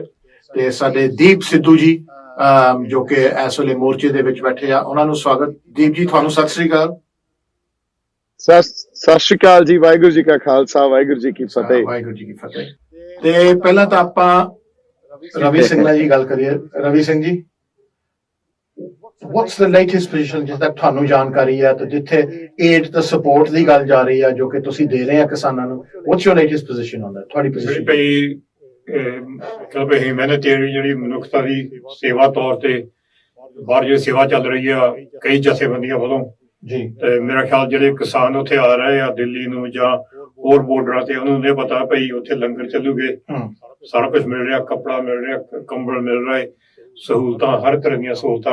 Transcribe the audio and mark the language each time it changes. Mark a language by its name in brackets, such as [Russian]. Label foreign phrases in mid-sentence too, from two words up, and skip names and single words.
[Punjabi] ਤੇ ਸਾਡੇ ਦੀਪ ਸਿੱਧੂ ਜੀ ਜੋ ਕਿ ਇਸ ਵੇਲੇ ਮੋਰਚੇ ਦੇ ਵਿੱਚ ਬੈਠੇ ਆ, ਉਹਨਾਂ ਨੂੰ ਸਵਾਗਤ। ਦੀਪ ਜੀ ਤੁਹਾਨੂੰ ਸਤਿ ਸ੍ਰੀ ਅਕਾਲ। ਸਤਿ ਸ਼੍ਰੀ ਅਕਾਲ ਜੀ। ਵਾਹਿਗੁਰੂ ਜੀ ਕਾ ਖਾਲਸਾ, ਵਾਹਿਗੁਰੂ ਜੀ ਕੀ ਫਤਿਹ। ਵਾਹਿਗੁਰੂ ਜੀ ਕੀ ਫਤਿਹ। ਤੇ ਪਹਿਲਾਂ ਤਾਂ ਆਪਾਂ ਰਵੀ ਸਿੰਘ ਨਾਲ ਜੀ ਗੱਲ ਕਰੀਏ। ਰਵੀ ਸਿੰਘ ਜੀ, [English] what's the latest position [Punjabi] ਜਿਸ ਤੱਕ ਤੁਹਾਨੂੰ ਜਾਣਕਾਰੀ ਹੈ, ਤੇ ਜਿੱਥੇ ਏਡ ਤੇ ਸਪੋਰਟ ਦੀ ਗੱਲ ਜਾ ਰਹੀ ਹੈ ਜੋ ਕਿ ਤੁਸੀਂ ਦੇ ਰਹੇ ਆ ਕਿਸਾਨਾਂ ਨੂੰ, [English] what's your latest position on that? [Punjabi] ਤੁਹਾਡੀ ਪੋਜੀਸ਼ਨ ਮਤਲਬ ਹਿਊਮੈਨਿਟੇਰੀਅਨ ਜਿਹੜੀ ਮਨੁੱਖਤਾ ਦੀ ਸੇਵਾ ਤੌਰ ਤੇ ਬਾਹਰ ਜਿਹੜੀ ਸੇਵਾ ਚੱਲ ਰਹੀ ਆ ਕਈ ਜਥੇਬੰਦੀਆਂ ਵੱਲੋਂ ਜੀ, ਤੇ ਮੇਰਾ ਖਿਆਲ ਜਿਹੜੇ ਕਿਸਾਨ ਉੱਥੇ ਆ ਰਹੇ ਆ ਦਿੱਲੀ ਨੂੰ ਜਾਂ ਹੋਰ ਬਾਰਡਰਾਂ ਤੇ, ਉਹਨਾਂ ਨੂੰ ਇਹ ਪਤਾ ਭਈ ਉੱਥੇ ਲੰਗਰ ਚੱਲੂਗੇ, ਸਾਰਾ ਕੁਝ ਮਿਲ ਰਿਹਾ, ਕੱਪੜਾ ਮਿਲ ਰਿਹਾ, ਕੰਬਲ ਮਿਲ ਰਿਹਾ, ਸਹੂਲਤਾਂ ਹਰ ਤਰ੍ਹਾਂ ਦੀਆਂ ਸਹੂਲਤਾਂ।